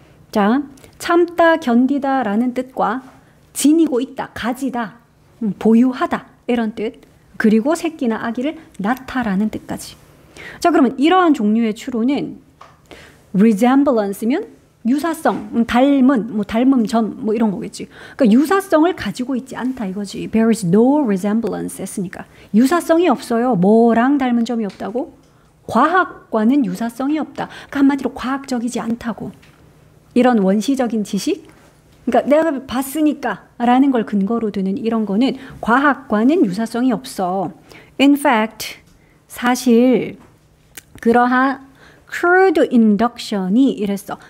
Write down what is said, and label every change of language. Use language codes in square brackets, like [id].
[ko] 자, 참다, 견디다라는 뜻과 지니고 있다, 가지다, 보유하다 이런 뜻. 그리고 새끼나 아기를 낳다라는 뜻까지. 자, 그러면 이러한 종류의 추론은 resemblance면 유사성, 닮은, 닮음 전, 이런 거겠지. 그러니까 유사성을 가지고 있지 않다 이거지. [en] There is no resemblance [ko] 했으니까. 유사성이 없어요. 뭐랑 닮은 점이 없다고? 과학과는 유사성이 없다. 그러니까 한마디로 과학적이지 않다고. 이런 원시적인 지식? 그러니까 내가 봤으니까 라는 걸 근거로 두는 이런 거는 과학과는 유사성이 없어. [en] In fact, [ko] 사실 그러한 crude induction이 이랬어.